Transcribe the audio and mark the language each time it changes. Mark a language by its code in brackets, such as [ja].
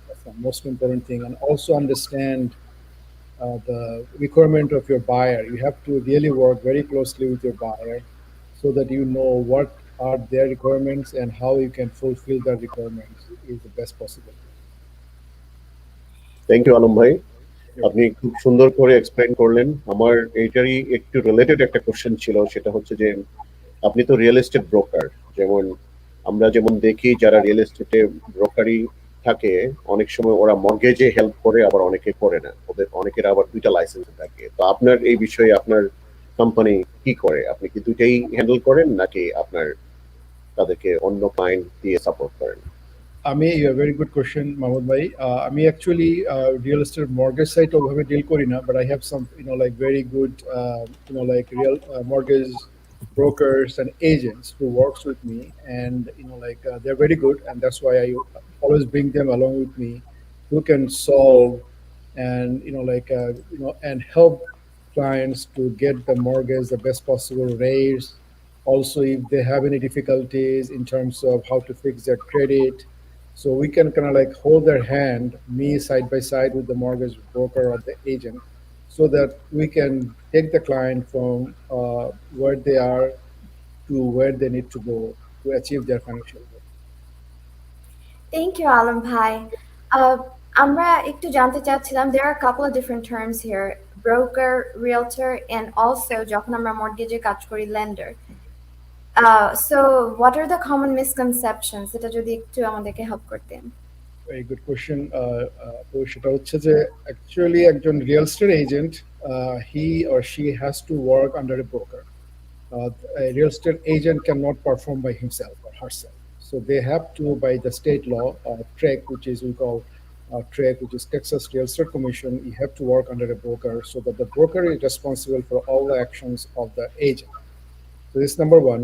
[en] That's the most important thing, and also understand the requirement of your buyer. You have to really work very closely with your buyer, so that you know what are their requirements and how you can fulfill their requirements is the best possible. [bn] Thank you Alam ভাই, আপনি খুব সুন্দর করে explain করলেন। আমার এইটারই একটু related একটা question ছিল, সেটা হচ্ছে যে আপনি তো রিয়েল এস্টেট ব্রোকার। যেমন আমরা যেমন দেখি যারা রিয়েল এস্টেটে ব্রোকারি থাকে, অনেক সময় ওরা মর্গেজে হেল্প করে, আবার অনেকে করে না, ওদের অনেকের আবার দুইটা লাইসেন্স থাকে। তো আপনার এই বিষয়ে আপনার কোম্পানি কি করে? আপনি কি দুইটাই হ্যান্ডেল করেন, নাকি আপনার তাদেরকে অন্য ক্লায়েন্ট দিয়ে সাপোর্ট করেন? [en] You have a very good question, Mahmoud Bhai. Actually real estate mortgage site [bn] ওভাবে [en] deal করি না, but I have some like very good like real mortgage brokers and agents who works with me, and like they're very good, and that's why I always bring them along with me, who can solve and and help clients to get the mortgage the best possible rates. Also, if they have any difficulties in terms of how to fix their credit, so we can kind of like hold their hand, me side by side with the mortgage broker or the agent, so that we can take the client from where they are to where they need to go to achieve their financial goal. Thank you, Alam Bhai. [bn] আমরা একটু জানতে চাচ্ছিলাম, [en] there are a couple of different terms here: broker, realtor, and also [bn] যখন আমরা মর্টগেজে কাজ করি, [en] lender. So what are the common misconceptions? [bn] এটা যদি একটু আমাদেরকে help করতেন। [en] Very good question. [bn] তো সেটা হচ্ছে যে [en] actually [bn] একজন [en] real estate agent, he or she has to work under a broker. A real estate agent cannot perform by himself or herself. So they have to, by the state law, TREC, which is we call TREC, which is Texas Real Estate Commission, you have to work under a broker, so that the broker is responsible for all the actions of the agent. So this is number one.